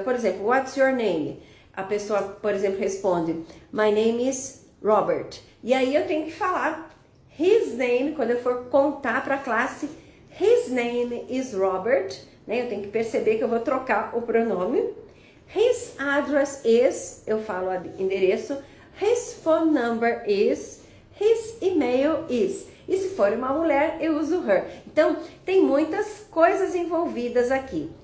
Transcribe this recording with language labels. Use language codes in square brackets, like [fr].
[pt] Por exemplo, [en] what's your name? [pt] A pessoa, por exemplo, responde, [en] my name is Robert. [pt] E aí eu tenho que falar [en] his name, [pt] quando eu for contar para a classe, [en] his name is Robert. [pt] Né? Eu tenho que perceber que eu vou trocar o pronome. [en] His address is, [pt] eu falo o endereço. [en] His phone number is, his email is. [pt] E se for uma mulher, eu uso her. Então, tem muitas coisas envolvidas aqui.